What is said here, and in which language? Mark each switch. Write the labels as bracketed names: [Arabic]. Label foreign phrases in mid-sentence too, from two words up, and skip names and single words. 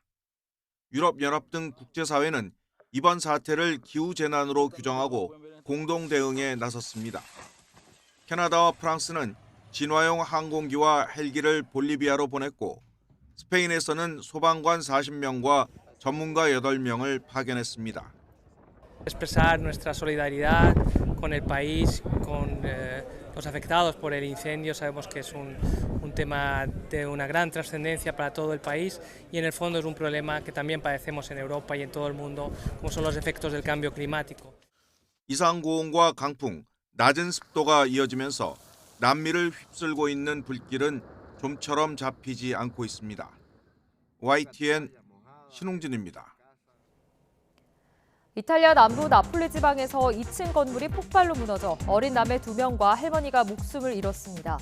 [Korean] 유럽연합 등 국제사회는 이번 사태를 기후재난으로 규정하고 공동 대응에 나섰습니다. 캐나다와 프랑스는 진화용 항공기와 헬기를 볼리비아로 보냈고 스페인에서는 소방관 40명과 전문가 8명을 파견했습니다. [Spanish] Expresar nuestra solidaridad con el país, con los afectados por el incendio. Sabemos que es un tema de una gran trascendencia para todo el país y en el fondo es un problema que también padecemos en Europa y en todo el mundo, como son los efectos del cambio climático. [Korean] 이상고온과 강풍, 낮은 습도가 이어지면서 남미를 휩쓸고 있는 불길은 좀처럼 잡히지 않고 있습니다. YTN 신웅진입니다. 이탈리아 남부 나폴리 지방에서 2층 건물이 폭발로 무너져 어린 남매 2명과 할머니가 목숨을 잃었습니다.